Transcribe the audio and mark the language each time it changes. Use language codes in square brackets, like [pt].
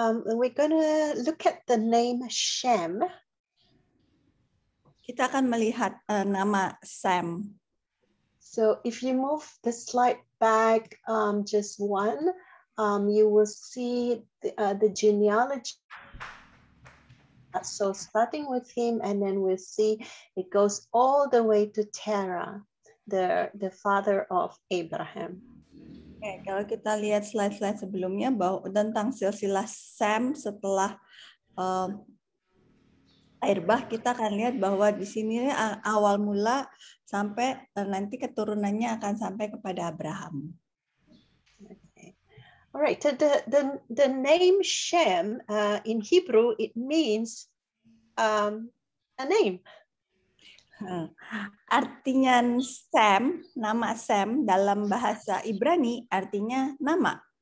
[en] We're gonna look at the name Shem. [id] Kita akan melihat nama Sam. [en] So if you move the slide back just one, you will see the genealogy. So starting with him, and then we'll see it goes all the way to Terah, the father of Abraham. [id] Oke, kalau kita lihat slide-slide sebelumnya bahwa tentang silsilah Sam setelah air bah, kita akan lihat bahwa di sini awal mula sampai nanti keturunannya akan sampai kepada Abraham. [en] Okay. All right. The name Shem in Hebrew, it means a name. [id] Artinya Sam, nama Sam dalam bahasa Ibrani artinya nama.